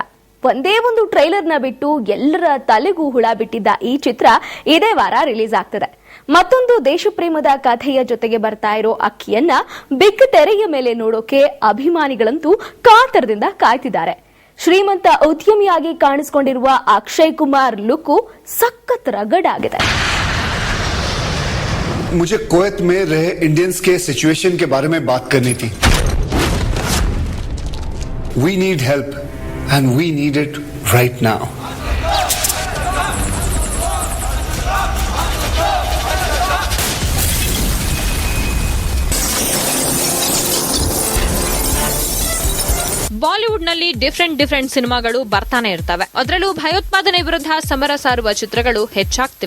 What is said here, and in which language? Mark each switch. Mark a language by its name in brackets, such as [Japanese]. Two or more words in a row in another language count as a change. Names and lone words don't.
[Kannada] ಒಂದೇ ಒಂದು ಟ್ರೈಲರ್ನ ಬಿಟ್ಟು ಎಲ್ಲರ ತಲೆಗೂ ಹುಳ ಬಿಟ್ಟಿದ್ದ ಈ ಚಿತ್ರ ಇದೇ ವಾರ ರಿಲೀಸ್ ಆಗ್ತದೆ. ಮತ್ತೊಂದು ದೇಶಪ್ರೇಮದ ಕಥೆಯ ಜೊತೆಗೆ ಬರ್ತಾ ಇರೋ ಅಕ್ಕಿಯನ್ನ ಬಿಗ್ ತೆರೆಯ ಮೇಲೆ ನೋಡೋಕೆ ಅಭಿಮಾನಿಗಳಂತೂ ಕಾತರದಿಂದ ಕಾಯ್ತಿದ್ದಾರೆ. ಶ್ರೀಮಂತ ಉದ್ಯಮಿಯಾಗಿ ಕಾಣಿಸಿಕೊಂಡಿರುವ ಅಕ್ಷಯ್ ಕುಮಾರ್ ಲುಕ್ ಸಖತ್ ರಗಡ್ ಆಗಿದೆ. [Hindi] मुझे कुवैत में रहे इंडियंस के सिचुएशन के बारे में बात करनी थी. [English] We need help and we need it right now. [Kannada] ಬಾಲಿವುಡ್ನಲ್ಲಿ ಡಿಫರೆಂಟ್ ಸಿನಿಮಾಗಳು ಬರ್ತಾನೆ ಇರ್ತವೆ. ಅದರಲ್ಲೂ ಭಯೋತ್ಪಾದನೆ ವಿರುದ್ಧ ಸಮರ ಸಾರುವ ಚಿತ್ರಗಳು ಹೆಚ್ಚಾಗ್ತಿವೆ.